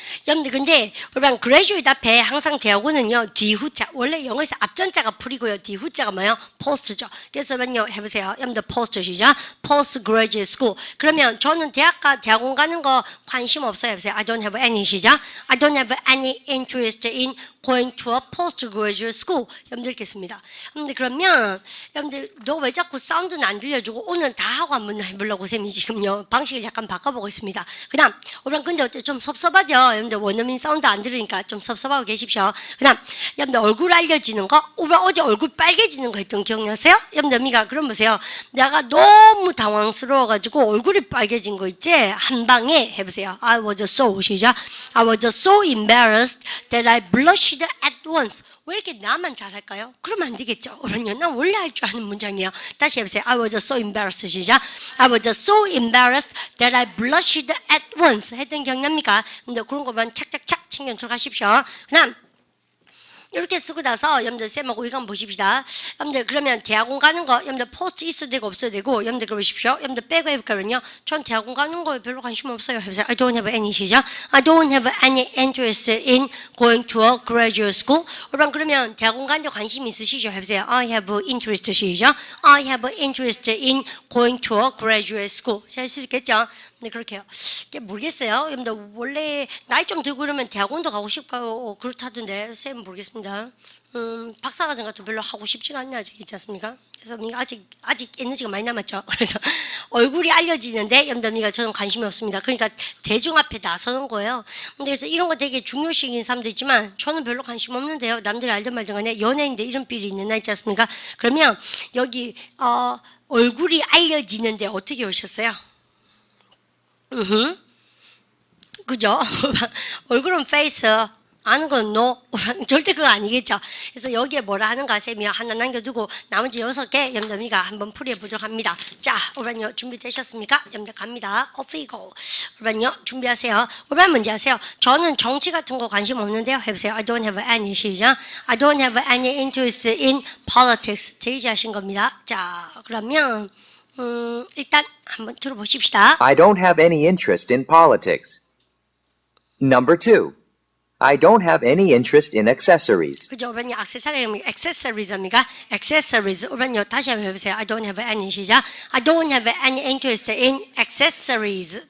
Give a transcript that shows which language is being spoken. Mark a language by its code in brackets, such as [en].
[ko] 여러분들 근데 우리가 graduate 앞에 항상 대학원은요 뒤후자 원래 영어에서 앞전자가 풀이고요 뒤후자가 뭐예요? post죠. 그래서 여러분요 해보세요. 여러분들 post 시작. [en] post graduate school. [ko] 그러면 저는 대학원 가는 거 관심 없어요. 해보세요. [en] I don't have any 시작. I don't have any interest in going to a postgraduate school. [ko] 여러분들 읽겠습니다. 여러분들 그러면 여러분들 너 왜 자꾸 사운드는 안 들려주고 오늘 다 하고 한번 해보려고 쌤이 지금요 방식을 약간 바꿔보고 있습니다. 그다음 우리는 근데 어때 좀 섭섭하죠. 여러분들 원어민 사운드 안 들으니까 좀 섭섭하고 계십시오. 그다음 여러분들 얼굴 알려지는 거 우리 어제 얼굴 빨개지는 거 했던 기억나세요? 여러분들 미가 그럼 보세요. 내가 너무 당황스러워가지고 얼굴이 빨개진 거 있지? 한 방에 해보세요. [en] I was so [ko] 시작. [en] I was so embarrassed that I blushed at once. [ko] 왜 이렇게 나만 잘할까요? 그러면 안 되겠죠. 그럼요. 난 원래 할 줄 아는 문장이에요. 다시 해보세요. [en] I was so embarrassed 시작. I was so embarrassed that I blushed at once. [ko] 했던 기억납니까? 근데 그런 거만 착착착 챙겨 들어가십시오. 그다음 이렇게 쓰고 나서 여러분들 쌤하고 이거 한번 보십시다. 여러분들 그러면 대학원 가는 거 여러분들 포스트 있어도 되고 없어도 되고 여러분들 그러십시오. 여러분들 빼고 해볼까요? 전 대학원 가는 거에 별로 관심 없어요. 해보세요. I don't have any 시작. I don't have any interest in going to a graduate school. 그러면 대학원 가는 데 관심 있으시죠? 해보세요. I have interest 시작. I have interest in going to a graduate school. 잘 수 있겠죠? 네, 그렇게요. 모르겠어요. 여러분들 원래 나이 좀 들고 그러면 대학원도 가고 싶어요. 그렇다던데 쌤 모르겠습니다. 박사과정 같은 거 별로 하고 싶지가 않네 아직 있지 않습니까? 그래서 미가 아직 에너지가 많이 남았죠. 그래서 얼굴이 알려지는데 여러분들 미가 저는 관심이 없습니다. 그러니까 대중 앞에 나서는 거예요. 근데 그래서 이런 거 되게 중요시 여기는 사람도 있지만 저는 별로 관심 없는데요. 남들이 알든 말든 간에 연예인데 이런 삘이 있는 날 있지 않습니까? 그러면 여기 얼굴이 알려지는데 어떻게 오셨어요? 그죠? 얼굴은 face, 아는 건 no. 절대 그거 아니겠죠. 그래서 여기에 뭐라 하는가 쌤이 하나 남겨두고 나머지 6개 여러분들이가 한번 풀이해 보도록 합니다. 자, 오란요 준비되셨습니까? 여러분들 갑니다. [en] Off we go. [ko] 오란요 준비하세요. 오란 문제 하세요. 저는 정치 같은 거 관심 없는데요. 해보세요. [en] I don't have any 시작. I don't have any interest in politics. [ko] 제시하신 겁니다. 자, 그러면 일단 한번 들어보십시다. [en] I don't have any interest in politics. Number 2. I don't have any interest in accessories. [ko] 그죠? 오란요 accessories입니까? [en] accessories. [ko] 오란요 다시 한번 해보세요. [en] I don't have any 시작. I don't have any interest in accessories.